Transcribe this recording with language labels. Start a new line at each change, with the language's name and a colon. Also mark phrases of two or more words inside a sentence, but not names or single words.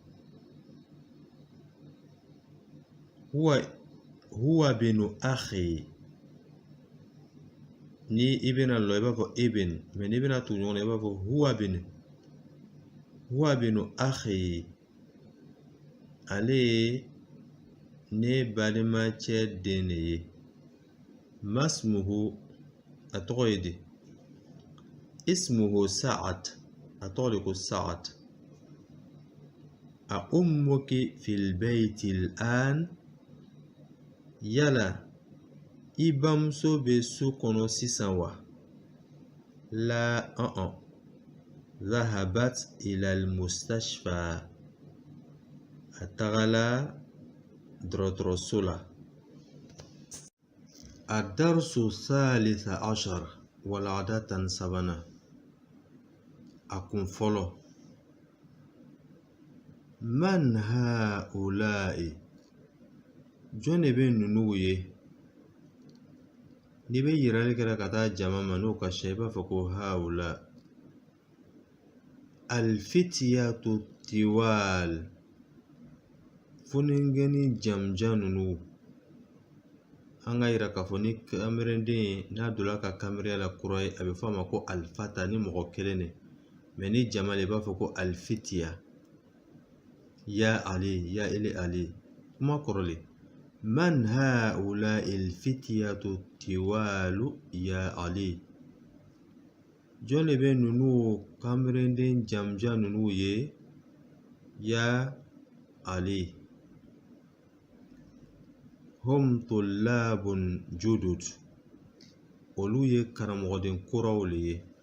Arabic: هو ابن أخي,
Bambara: ni i bɛna lɔ i b'a fɔ ibn, mɛ ni bɛna tugu ɲɔgɔn na i b'a fɔ
Arabic: هو ابن أخي,
Bambara: ale ye ne balimacɛ den de ye. Masmuhu, a tɔgɔ ye di? Ismuhu Sa'ad, a tɔgɔ de ko Sa'ad.
Arabic: أأمك في البيت الآن,
Bambara: yala i bamuso bɛ so kɔnɔ sisan wa?
Arabic: لا ذهبت إلى المستشفى,
Bambara: a tagala dɔgɔtɔrɔso la.
Arabic: الدرس الثالث عشر,
Bambara: walada tan sabana. A kun fɔlɔ.
Arabic: من هؤلاء,
Bambara: jɔn de bɛ ninnu ye? Ni bɛ yirali kɛra ka taa jama ma n'o ka sɛ i b'a fɔ ko haula.
Arabic: الفتية الطوال,
Bambara: funingɛni jamjan ninnu. An ka yira k'a fɔ ni kamerenden n'a donna ka kamera la kura ye, a bɛ fɔ a ma ko alfata, ni mɔgɔ kelen de. Mɛ ni jama le i b'a fɔ ko alfitiya. Ya Ali, ya ele Ali. Kuma kɔrɔlen.
Arabic: من هؤلاء الفتية الطوال يا علي.
Bambara: Jɔn de bɛ ninnu kamerenden jamjan ninnu ye? Ya Ali.
Arabic: هم طلاب جدد,
Bambara: olu ye karamɔgɔden kuraw le ye.